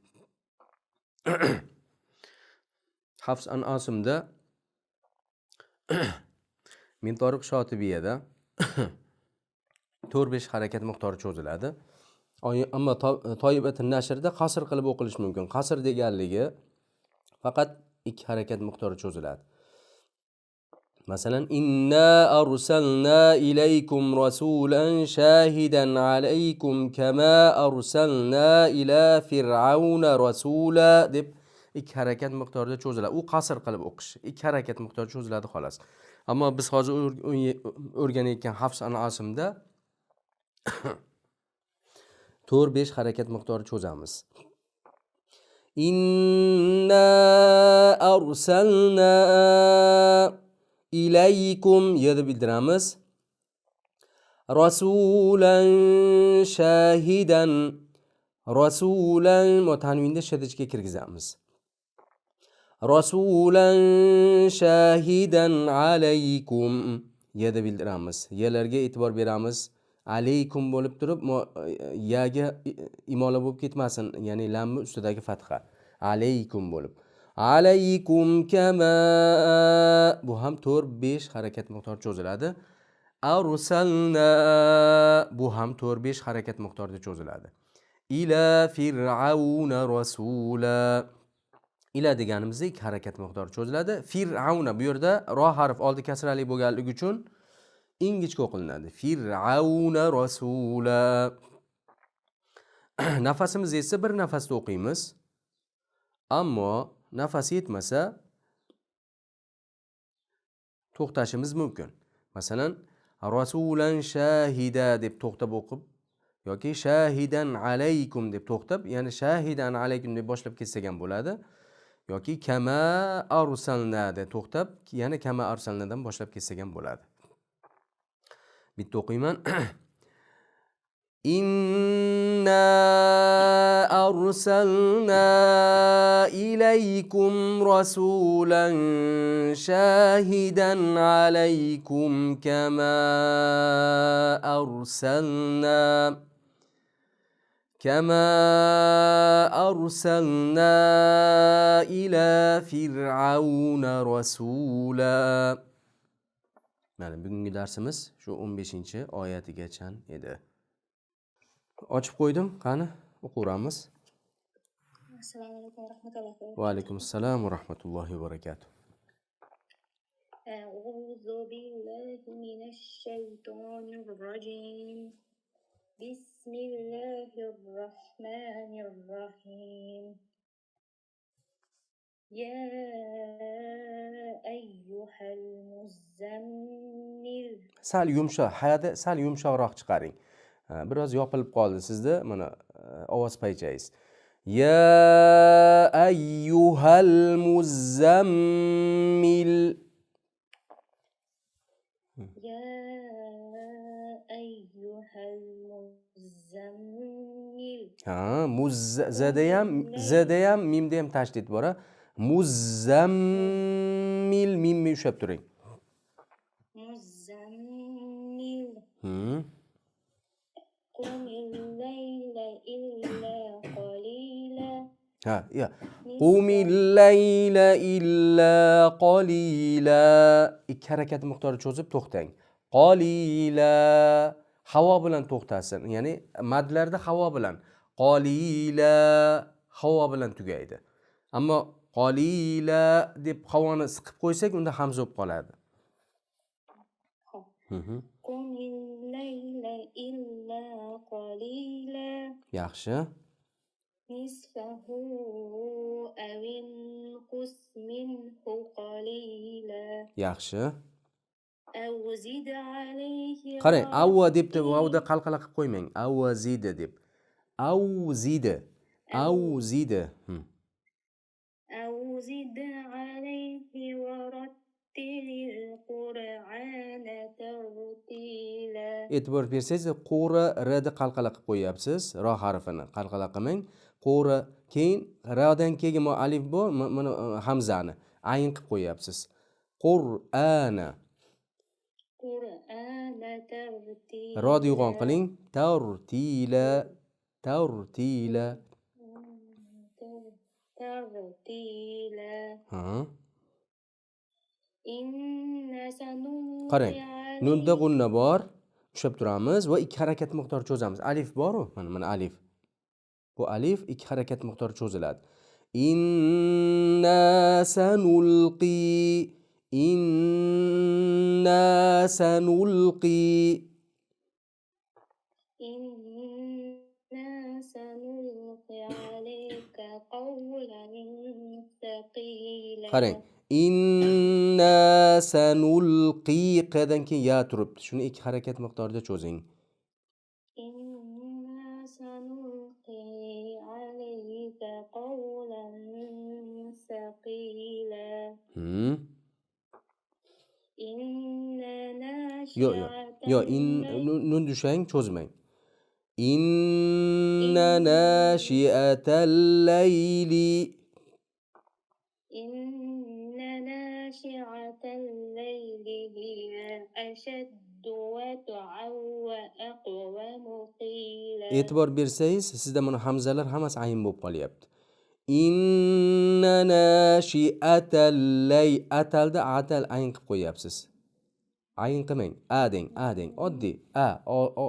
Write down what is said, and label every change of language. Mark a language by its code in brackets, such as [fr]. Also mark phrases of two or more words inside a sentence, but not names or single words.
[uz] Hafs an Asimda Min Tariq Shotibiyada 4-5 harakat miqdori cho'ziladi ammo Toyibat an-Nashrda qasr qilib o'qilishi mumkin qasr deganligi faqat 2 harakat miqdori cho'ziladi masalan [ar] إنا أرسلنا إليكم رسولا شاهدا عليكم كما أرسلنا إلى فرعون رسولا [uz] deb 2 harakat miqdorida cho'ziladi u qasr qilib o'qish 2 harakat miqdori cho'ziladi xolos ammo biz hozir o'rganayotgan Hafs an Asimda 4-5 harakat miqdori cho'zamiz [ar] إنا أرسلنا إليكم [uz] yerda bildiramiz [ar] رسولا شاهدا [uz] rasulan tanvinda shadajga kirgizamiz [ar] رسولا شاهدا عليكم [uz] yerda bildiramiz yerlarga e'tibor beramiz alaykum bo'lib turib yaga imola bo'lib ketmasin ya'ni lamni ustidagi fatha alaykum bo'lib [ar] عليكم كما [uz] bu ham 4-5 harakat miqdori cho'ziladi arsalna bu ham 4-5 harakat miqdorida cho'ziladi [ar] إلى فرعون رسولا [uz] ila deganimizda 2 harakat miqdori cho'ziladi fir'auna bu yerda ro harf oldi kasrali bo'lganligi uchun ingichka o'qilinadi [ar] فرعون رسولا [uz] nafasimiz esa bir nafasda o'qiymiz ammo nafas yetmasa to'xtashimiz mumkin masalan [ar] رسولا شاهدا [uz] deb to'xtab o'qib yoki [ar] شاهدا عليكم [uz] deb to'xtab ya'ni [ar] شاهدا عليكم [uz] deb boshlab ketsak ham bo'ladi yoki [ar] كما أرسلنا [uz] deb to'xtab yana [ar] كما أرسلنا [uz] boshlab ketsak ham bo'ladi Bitta o'qiyman. [ar] إنا أرسلنا إليكم رسولا شاهدا عليكم كما أرسلنا إلى فرعون رسولا. [uz] Mana bugungi darsimiz shu 15-oyatigacha edi. Ochib qo'ydim, qani o'qiramiz. [ar] السلام عليكم ورحمة الله و وعليكم السلام ورحمة الله وبركاته. أعوذ بالله من الشيطان الرجيم. بسم الله الرحمن الرحيم. يا أيها المزمل. [uz] Sal yumshoq, hayada sal yumshoqroq chiqaring. Biroz yopilib qoldi sizda, mana ovoz paychangiz. [ar] يا أيها المزمل. يا أيها المزمل. [uz] Zadayam mimda ham tashdid bor. Muzammil mimni ushlab turing. Muzammil. [ar] قم الليل إلا قليلا. قم الليل إلا قليلا. [uz] Ikki harakat miqdori cho'zib to'xtang. Qalila havo bilan to'xtasin. Ya'ni madlarda havo bilan. Qalila havo bilan tugaydi. Ammo qalila deb havoni siqib qo'ysak, unda hamza bo'lib qoladi. [ar] قم الليل إلا قليلا. [uz] Yaxshi. [ar] نصفه أو انقص منه قليلا. [uz] Yaxshi. [ar] أو زد عليه. [uz] Qarang, avva debdi, vavda qalqala qilib qo'ymang. [ar] أو زد deb. أو زد. أو زد. أو زد عليه ورتل القرآن ترتيلا. [uz] E'tibor bersangiz, qo'ra rni qalqala qilib qo'yapsiz, ro harfini qalqala qilmang. Qo'ra, keyin radan keyin alif bor, mana hamzani ayn qilib qo'yapsiz. Qur'ana. [ar] القرآن ترتيلا. [uz] Rod yo'g'on qiling. Tartila. Tartila. Tartila. [ar] إنا سنلقي. [uz] Qarang, nunda g'unna bor. Ushlab turamiz va ikki harakat miqdori cho'zamiz. Alif bor-ku, mana alif. Bu alif ikki harakat miqdori cho'ziladi. [ar] إنا سنلقي. إنا سنلقي. إنا سنلقي عليك قولا ثقيلا. [uz] Qarang, [ar] إنا سنلقي [uz] qadan keyin ya turibdi. Shuni ikki harakat miqdorida cho'zing. [ar] إنا سنلقي عليك قولا ثقيلا. [uz] Nun dushang, cho'zmang. [ar] إن ناشئة الليل. إن ناشئة الليل هي أشد وطئا وأقوم قيلا. [uz] E'tibor bersangiz, sizda mana hamzalar hammasi ayn bo'lib qolyapti. [ar] إن ناشئة الل, [uz] atalda atal ayn qilib qo'yapsiz. Ayn qilmang, a deng, oddiy o.